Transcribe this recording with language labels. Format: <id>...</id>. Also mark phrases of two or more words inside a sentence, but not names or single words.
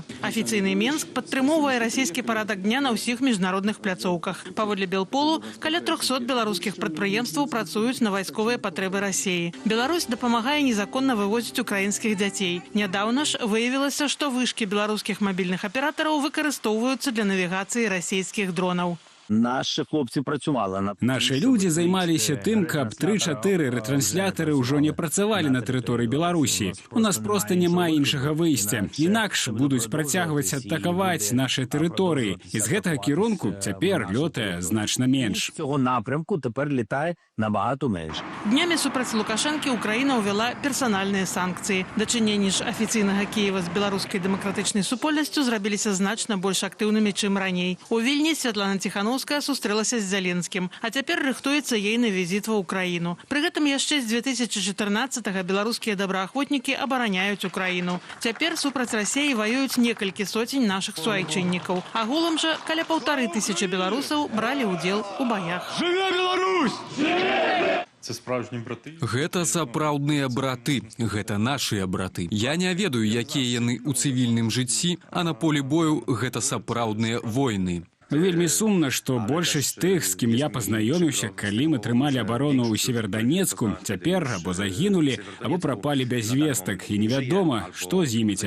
<be>Афіцыйны Менск падтрымоўвае расійскі парадак дня на ўсіх міжнародных пляцоўках. Паводле Белполу, каля 300 беларускіх прадпрыемстваў працуюць на вайсковыя патрэбы Расіі. Беларусь дапамагае незаконна вывозіць украінскіх дзяцей. Нядаўна ж выявілася, што вышкі беларускіх мабільных аператараў выкарыстоўваюцца для навігацыі расійскіх дронаў.</be> <uk>Наші хлопці працювали на...</uk> <be>Нашы людзі займаліся тым, каб 3-4 рэтрансляторы ўжо не працавалі на тэрыторыі Беларусі. У нас проста няма іншага выйсця. Інакш будуць працягваць атакаваць нашы тэрыторыі. І з гэтага кірунку цяпер лётае значна менш.</be> <uk>З цього напрямку тепер літає набагато менш.</uk> <be>Днямі супраць Лукашэнкі Украіна ўвяла персанальныя санкцыі. Дачыненні ж афіцыйнага Кіева з беларускай дэмакратычнай супольнасцю зрабіліся значна больш актыўнымі, чым раней. У Вільні Святлана Ціхановская сустрэлася з Зеленскім, а цяпер рыхтуецца ейны візіт ва Украіну. Пры гэтым яшчэ з 2014-го беларускія добраахвотнікі абараняюць Украіну. Цяпер супраць Расіі ваююць некалькі соцень нашых суайчыннікаў. Агулам жа каля 1500 беларусаў бралі ўдзел у баях. Жыве Беларусь!</be> <uk>Це справжні браты?</uk> <be>Гэта сапраўдныя браты, гэта нашыя браты. Я не ведаю, якія яны ў цывільным жыцці, а на полі бою гэта сапраўдныя войны. Вельмі сумна, што большасць тых, з кім я пазнаёміўся, калі мы трымалі абарону ў Северданецку, цяпер або загінулі, або прапалі без вестак, і невядома, што з імі цяпер.</be>